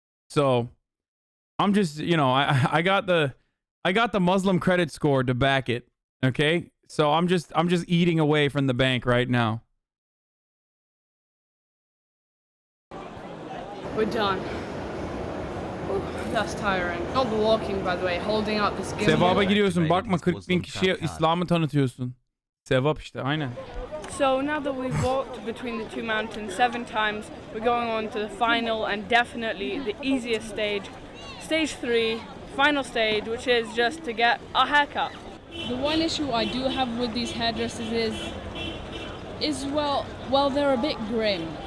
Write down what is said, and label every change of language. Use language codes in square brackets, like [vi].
[en] So I'm just, I got the Muslim credit score to back it. Okay? So I'm just eating away from the bank right now. We're done. Ooh, that's tiring. Not the walking, by the way, holding up this gimbal. [tr] Sevaba gidiyorsun. Bakma 40.000 kişiye İslam'ı tanıtıyorsun. Sevap işte, aynen. [en] So now that we've walked between the two mountains 7 times, we're going on to the final and definitely the easiest stage. Stage 3, final stage, which is just to get a haircut. The one issue I do have with these hairdressers is well, they're a bit grim.